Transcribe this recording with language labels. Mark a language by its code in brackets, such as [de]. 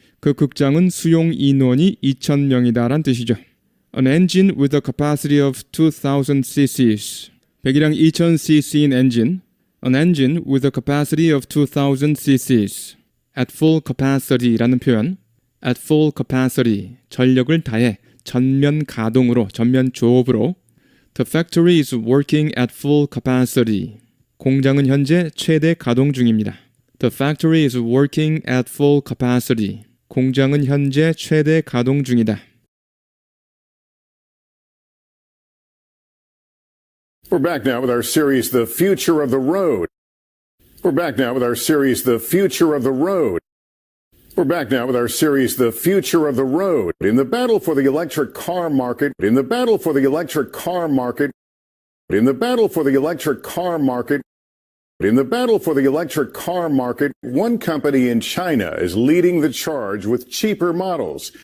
[ko] 그 극장은 수용 인원이 2,000명이다 라는 뜻이죠. [en] An engine with a capacity of 2,000 cc's. [ko] 배기량 2,000cc인 엔진. [en] An engine with a capacity of 2,000 cc's. At full capacity [ko] 라는 표현. [en] at full capacity, [ko] 전력을 다해 전면 가동으로, 전면 조업으로. [en] The factory is working at full capacity. [ko] 공장은 현재 최대 가동 중입니다. [en] The factory is working at full capacity. [ko] 공장은 현재 최대 가동 중이다. [en] We're back now with our series, The Future of the Road. We're back now with our series, The Future of the Road. We're back now with our series, The Future of the Road. In the battle for the electric car market, in the battle for the electric car market, in the battle for the electric car market, in the battle for the electric car market, one company in China is leading the charge with cheaper models.